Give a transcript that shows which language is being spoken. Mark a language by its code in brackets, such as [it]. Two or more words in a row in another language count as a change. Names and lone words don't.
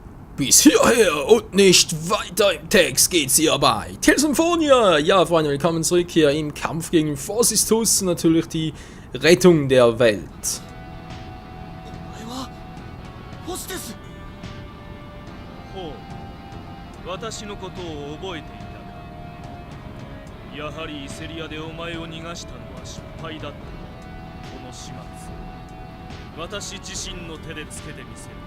[de] Bis hierher und nicht weiter im Text geht's hier bei Tales of Symphonia. Ja, Freunde, willkommen zurück hier im Kampf gegen Phosistus und natürlich die Rettung der Welt. [ja] 私のことを覚えていたか。やはりイセリアでお前を逃がしたのは失敗だった。この始末、私自身の手でつけてみせる。